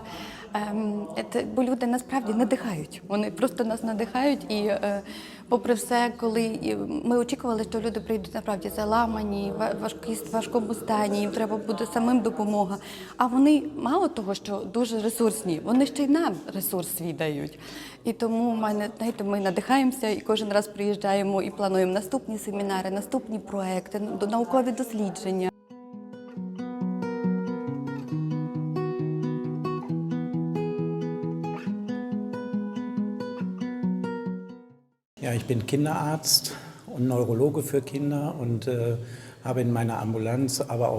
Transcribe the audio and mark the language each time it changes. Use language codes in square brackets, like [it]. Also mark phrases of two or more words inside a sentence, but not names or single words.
[uk] Бо люди насправді надихають, вони просто нас надихають, і попри все, коли ми очікували, що люди прийдуть насправді заламані, в важкому стані, їм треба буде самим допомога, а вони мало того, що дуже ресурсні, вони ще й нам ресурс свій дають. І тому, ми надихаємося і кожен раз приїжджаємо і плануємо наступні семінари, наступні проекти, наукові дослідження. [de] Ja, ich bin Kinderarzt und Neurologe für Kinder und habe in meiner Ambulanz, aber auch